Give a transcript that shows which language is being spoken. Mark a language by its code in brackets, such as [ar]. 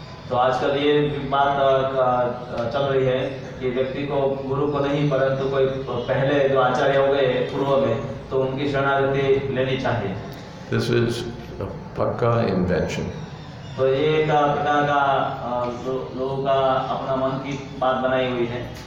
[hi] तो आजकल ये बात चल रही है कि व्यक्ति को गुरु को नहीं परंतु कोई पहले जो आचार्य हो गए पूर्व में तो उनकी शरणागति लेनी चाहिए। [en] This is a pakka invention. [hi] तो ये एक प्रकार का लोगों का अपना मन की बात बनाई हुई है।